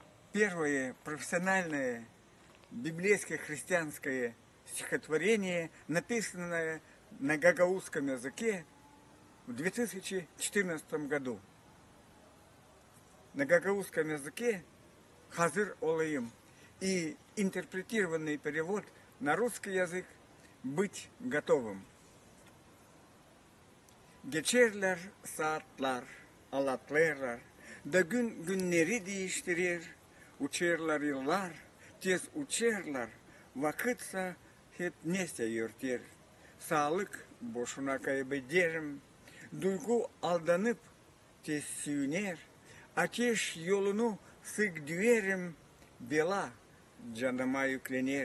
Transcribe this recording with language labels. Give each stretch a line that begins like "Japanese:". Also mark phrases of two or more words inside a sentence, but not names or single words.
Russian: первое профессиональное библейское христианское стихотворение, написанное на гагаузском языке в 2014 году. На гагаузском языке «Хазыр олаим» и интерпретированный перевод на русский язык «Быть готовым».
Gagauz: Geçerler saatler, alatlarlar, da günleri değiştirir, uçarlar yıllar, tez uçarlar, vakitsa hep nese yürüter. Sağlık boşuna kaybederim, duygu aldanıp tez süner, ateş yolunu sık düverim, bela canıma yüklenir.